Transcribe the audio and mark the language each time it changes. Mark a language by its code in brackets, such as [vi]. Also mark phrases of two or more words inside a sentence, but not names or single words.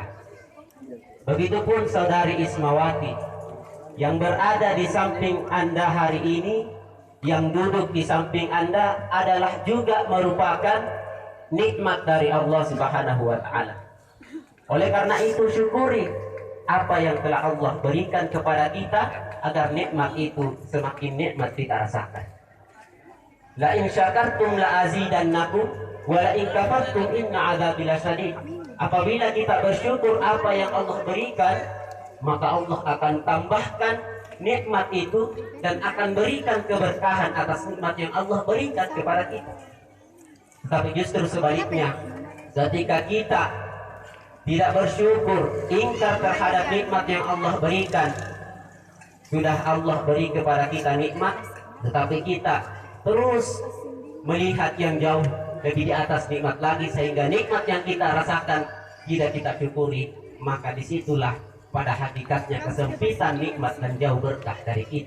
[id] Begitupun saudari Ismawati yang berada di samping Anda hari ini, yang duduk di samping Anda adalah juga merupakan nikmat dari Allah [ar] سبحانه وتعالى. [id] Oleh karena itu, syukuri apa yang telah Allah berikan kepada kita agar nikmat itu semakin nikmat kita rasakan. [ar] لئن شكرتم لأزيدنكم ولئن كفرتم إن عذابي لشديد. [id] Apabila kita bersyukur apa yang Allah berikan, maka Allah akan tambahkan nikmat itu dan akan berikan keberkahan atas nikmat yang Allah berikan kepada kita. Tapi justru sebaliknya, ketika kita tidak bersyukur, ingkar terhadap nikmat yang Allah berikan, sudah Allah beri kepada kita nikmat, tetapi kita terus melihat yang jauh lebih di atas nikmat lagi, sehingga nikmat yang kita rasakan tidak kita syukuri, maka disitulah pada hakikatnya kesempitan nikmat dan jauh berkah dari kita.